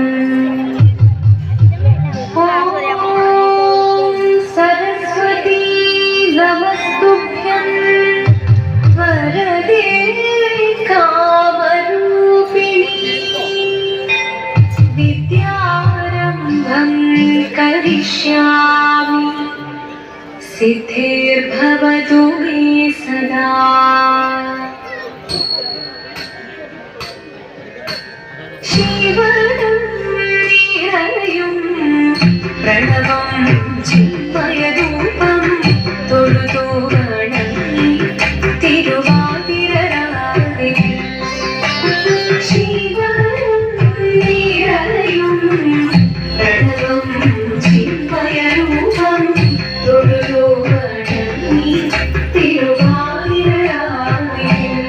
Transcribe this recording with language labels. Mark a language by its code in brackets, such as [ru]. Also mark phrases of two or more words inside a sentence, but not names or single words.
[sa] ॐ सरस्वती नमस्तुभ्यं वरदे कामरूपिणी विद्यारम्भं करिष्यामि सिद्धिर्भवतु मे सदा। [ml] ശിവനം നിരയും പ്രണവം ചിന്മയരൂപം തൊഴുതു വണങ്ങി തിരുവാതിരരാവിൽ ശിവനും നിറയും പ്രണവം ചിന്മയരൂപം തൊഴുതു വണങ്ങി തിരുവാതിരരാവിൽ